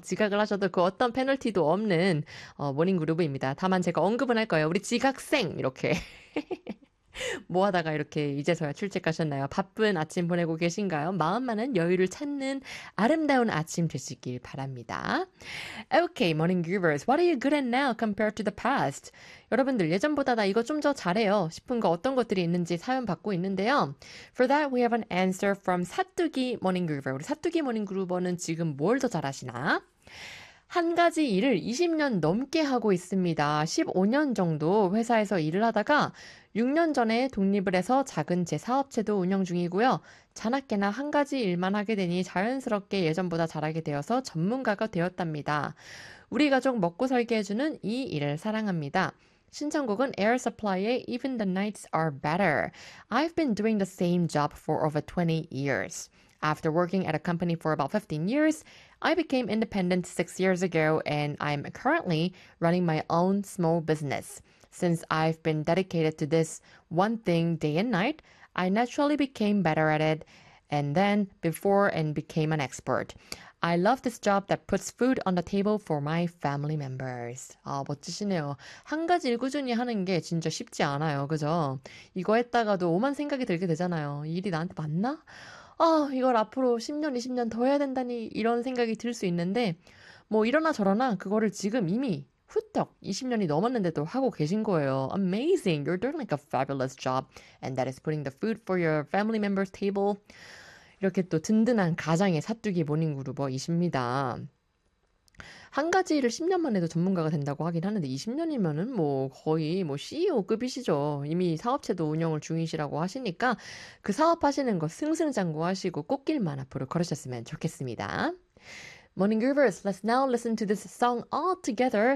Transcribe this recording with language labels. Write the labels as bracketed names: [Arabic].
[Korean] 지각을 하셔도 그 어떤 페널티도 없는 모닝 그룹입니다. 다만 제가 언급은 할 거예요. 우리 지각생! 이렇게. 뭐 하다가 이렇게 이제서야 출첵하셨나요? 바쁜 아침 보내고 계신가요? 마음만은 여유를 찾는 아름다운 아침 되시길 바랍니다. [English] Okay, morning givers. What are you good at now compared to the past? [Korean] 여러분들, 예전보다 나 이거 좀더 잘해요. 싶은 거 어떤 것들이 있는지 사연 받고 있는데요. [English] For that, we have an answer from 사뚜기 morning griever. [Korean] 우리 사뚜기 morning griever는 지금 뭘더 잘하시나? 한 가지 일을 20년 넘게 하고 있습니다. 15년 정도 회사에서 일을 하다가 6년 전에 독립을 해서 작은 제 사업체도 운영 중이고요. 자나깨나 한 가지 일만 하게 되니 자연스럽게 예전보다 잘하게 되어서 전문가가 되었답니다. 우리 가족 먹고 살게 해주는 이 일을 사랑합니다. 신청곡은 Air Supply의 Even the Nights Are Better. [English] I've been doing the same job for over 20 years. After working at a company for about 15 years, I became independent 6 years ago and I'm currently running my own small business. Since I've been dedicated to this one thing day and night, I naturally became better at it and then before and became an expert. I love this job that puts food on the table for my family members. [Korean] 아, 멋지시네요. 한 가지 일 꾸준히 하는 게 진짜 쉽지 않아요. 그죠? 이거 했다가도 오만 생각이 들게 되잖아요. 일이 나한테 맞나? 아, 이걸 앞으로 10년, 20년 더 해야 된다니, 이런 생각이 들수 있는데, 뭐, 이러나 저러나, 그거를 지금 이미 후떡 20년이 넘었는데도 하고 계신 거예요. [English] Amazing. You're doing like a fabulous job. And that is putting the food for your family members' table. [Korean] 이렇게 또 든든한 가장의 사뚜기 모닝그루버이십니다. 한 가지 일을 10년 만에도 전문가가 된다고 하긴 하는데 20년이면은 뭐 거의 뭐 CEO급이시죠. 이미 사업체도 운영을 중이시라고 하시니까 그 사업하시는 거 승승장구하시고 꽃길만 앞으로 걸으셨으면 좋겠습니다. [English] Morning Groovers, let's now listen to this song all together.